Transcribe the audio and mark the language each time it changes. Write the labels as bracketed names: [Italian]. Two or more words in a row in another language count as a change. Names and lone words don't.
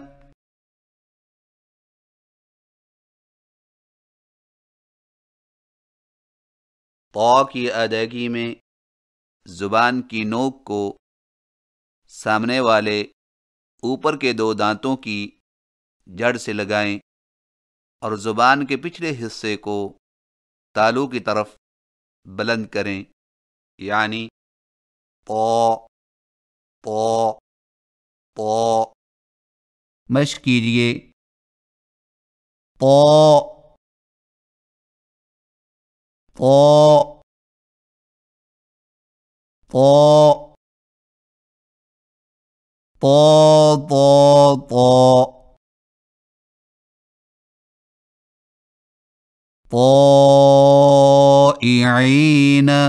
[Urdu] طا کی ادائیگی میں زبان کی نوک کو سامنے والے اوپر کے دو دانتوں کی جڑ سے لگائیں اور زبان کے پچھلے حصے کو تالو کی طرف بلند کریں، یعنی پو پو پو۔ مشق کیجیے، پو پو پو پو پو پو طائعین۔